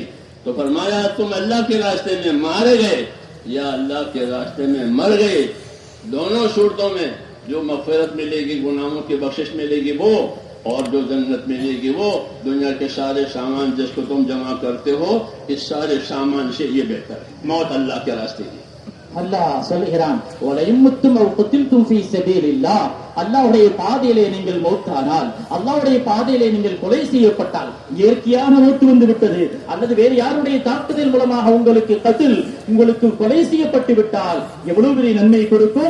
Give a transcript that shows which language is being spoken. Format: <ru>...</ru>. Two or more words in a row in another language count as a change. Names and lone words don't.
<ur>تو فرمایا تم اللہ کے راستے میں مارے گئے یا اللہ کے راستے میں مر گئے، دونوں صورتوں میں جو مغفرت ملے گی، گناہوں کی بخشش ملے گی وہ، اور جو جنت ملے گی وہ. دنیا کے سارے سامان جس کو تم جمع کرتے ہو، اس سارے سامان سے یہ بہتر ہے موت اللہ کے راستے کی.</ur> <ta>அல்லாஹ் சொல்கிறான்,</ta> <ar>ولئن متم أو قتلتم في سبيل الله,</ar> <ta>அல்லாஹ்வுடைய பாதையிலே நீங்கள் மௌத்தானால், அல்லாஹ்வுடைய பாதையிலே நீங்கள் கொலை செய்யப்பட்டால், இயற்கையான மௌத் வந்து விட்டது அல்லது வேறு யாருடைய தாக்குதல் மூலமாக உங்களுக்கு கத்ல், உங்களுக்கு கொலை செய்யப்பட்டு விட்டால் எவ்வளவு பெரிய நன்மை கொடுக்கும்.</ta>